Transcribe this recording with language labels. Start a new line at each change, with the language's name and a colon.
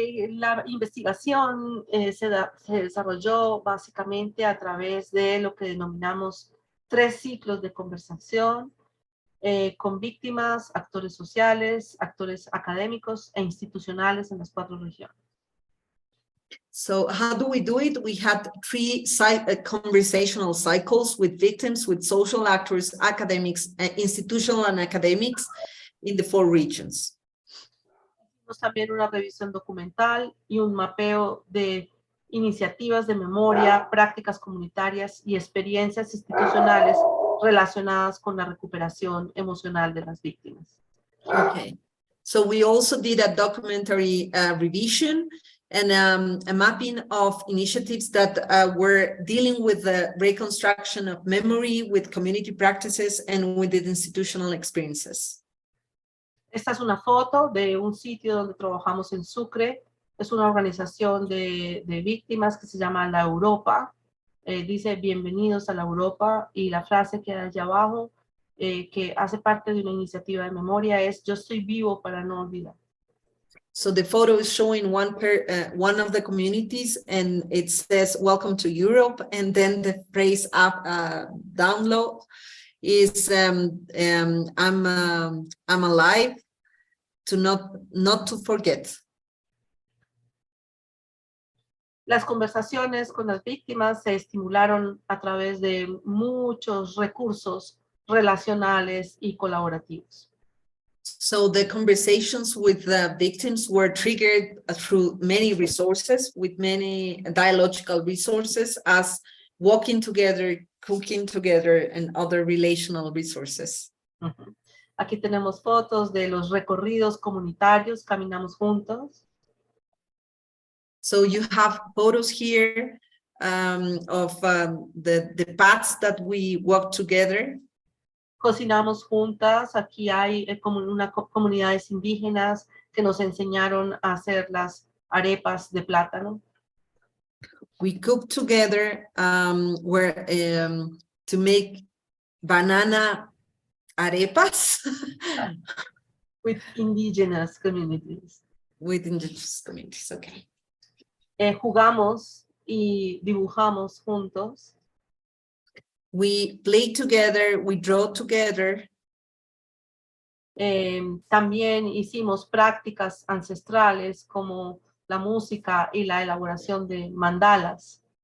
Spanish: La investigación se desarrolló básicamente a través de lo que denominamos 3 ciclos de conversación con víctimas, actores sociales, actores académicos e institucionales en las 4 regiones.
English: So how do we do it? We had 3 conversational cycles with victims, with social actors, academics, institutional and academics in the 4 regions.
Spanish: También una revisión documental y un mapeo de iniciativas de memoria, prácticas comunitarias y experiencias institucionales relacionadas con la recuperación emocional de las víctimas.
English: Okay, so we also did a documentary revision and a mapping of initiatives that were dealing with the reconstruction of memory, with community practices, and with the institutional experiences.
Spanish: Esta es una foto de un sitio donde trabajamos en Sucre. Es una organización de víctimas que se llama La Europa. Dice bienvenidos a la Europa y la frase que hay allá abajo que hace parte de una iniciativa de memoria es yo estoy vivo para no olvidar.
English: So the photo is showing one of the communities, and it says "Welcome to Europe," and then the phrase up download is I'm alive, to not to forget.
Spanish: Las conversaciones con las víctimas se estimularon a través de muchos recursos relacionales y colaborativos.
English: So the conversations with the victims were triggered through many resources, with many dialogical resources, as walking together, cooking together, and other relational resources.
Spanish: Aquí tenemos fotos de los recorridos comunitarios, caminamos juntos.
English: So you have photos here of the paths that we walk together.
Spanish: Cocinamos juntas, aquí hay comunidades indígenas que nos enseñaron a hacer las arepas de plátano.
English: We cook together to make banana arepas. With indigenous communities. With indigenous communities, okay.
Spanish: Jugamos y dibujamos juntos.
English: We play together, we draw together.
Spanish: También hicimos prácticas ancestrales como la música y la elaboración de mandalas.